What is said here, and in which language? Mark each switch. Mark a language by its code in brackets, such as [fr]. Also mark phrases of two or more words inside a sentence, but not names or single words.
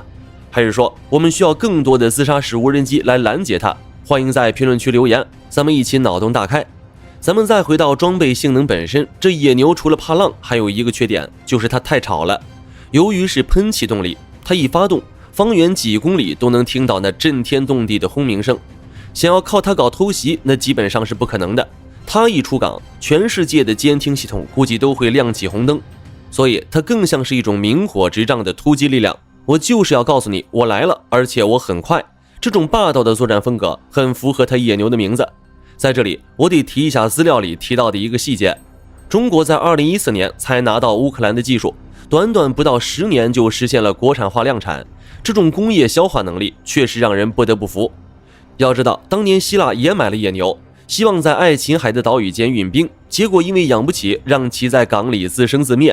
[zh] 還是說我們需要更多的自殺式無人機來攔截它？歡迎在評論區留言，咱們一起腦洞大開。咱們再回到裝備性能本身，這野牛除了怕浪，還有一個缺點，就是它太吵了。由于是噴氣動力，它一發動，方圓幾公里都能聽到那震天動地的轟鳴聲。想要靠它搞偷襲，那基本上是不可能的。它一出港，全世界的監聽系統估計都會亮起紅燈，所以它更像是一種明火執仗的突擊力量。我就是要告訴你，我來了，而且我很快。這種霸道的作戰風格很符合它野牛的名字。在這裡，我得提一下資料裡提到的一個細節：中國在2014年才拿到烏克蘭的技術，短短不到10年就實現了國產化量產。這種工業消化能力確實讓人不得不服。要知道，當年希臘也買了野牛，希望在愛琴海的島嶼間運兵，結果因為養不起，讓其在港裡自生自滅。